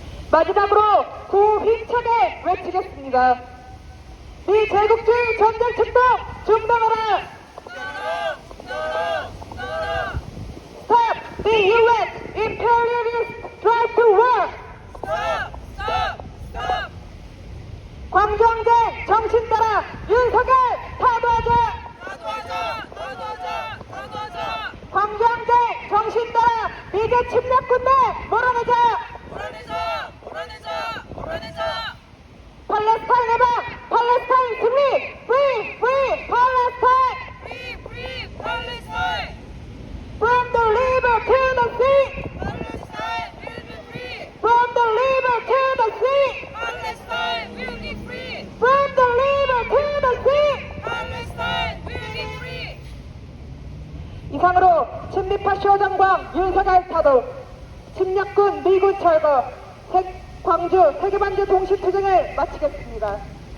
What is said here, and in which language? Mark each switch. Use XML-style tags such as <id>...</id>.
<ko>마지막으로 구호 힘차게 외치겠습니다. 미 제국주의 전쟁 책동 중단하라!</ko> <en>스탑! The UN imperialists drive to war. Stop! Stop! Stop!</en> <ko>광주항쟁 정신 따라 윤석열 타도하자. 타도하자! 타도하자! 타도하자! 광주항쟁 정신 따라 미제 침략군대 몰아내자. 몰아내자! 몰아내자! 몰아내자! 팔레스타인 해방, 팔레스타인 승리,</ko> <en>free, free,</en> <ko>팔레스타인.</ko> <en>Free! Free! Palestine! From the river to the sea, Palestine will be free! from the river to the sea, Palestine will be free! from the river to the sea. Palestine will be free!</en> <ko>이상으로 친미파쇼 장관 윤석열 타도, 침략군 미군 철거, 광주 세계반제 동시투쟁을 마치겠습니다.</ko>